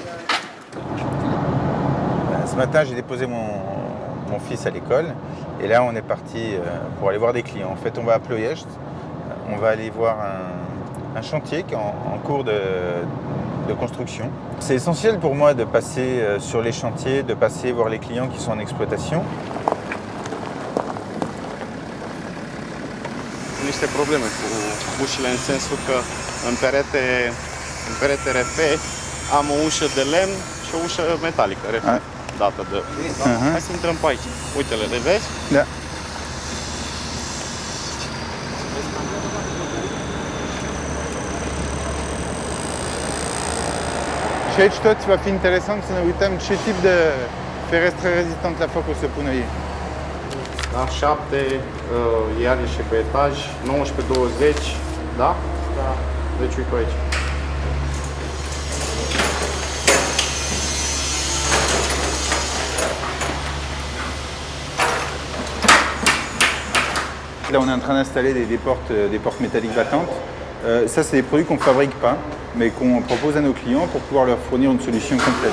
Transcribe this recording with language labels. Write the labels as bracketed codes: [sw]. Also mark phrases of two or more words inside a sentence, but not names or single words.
[fr] Ce matin, j'ai déposé mon fils à l'école. Et là, on est parti pour aller voir des clients. En fait, on va à Ploiești. On va aller voir un chantier qui est en cours de construction. C'est essentiel pour moi de passer sur les chantiers, de passer voir les clients qui sont en exploitation. [ro] Niște probleme cu ușile în sensul că în perete RF am o ușă de lemn și o ușă metalică RF dată de... Hai să intrăm pe aici. Uite-le, le vezi? Da. Și aici tot va fi interesant să ne uităm ce tip de ferestre rezistant la foc o să pună ei. Da, 7, iar e și pe etaj, 19-20, da? Da. Deci uite aici. [fr] Là, on est en train d'installer des portes métalliques battantes. Ça, c'est des produits qu'on ne fabrique pas, mais qu'on propose à nos clients pour pouvoir leur fournir une solution complète.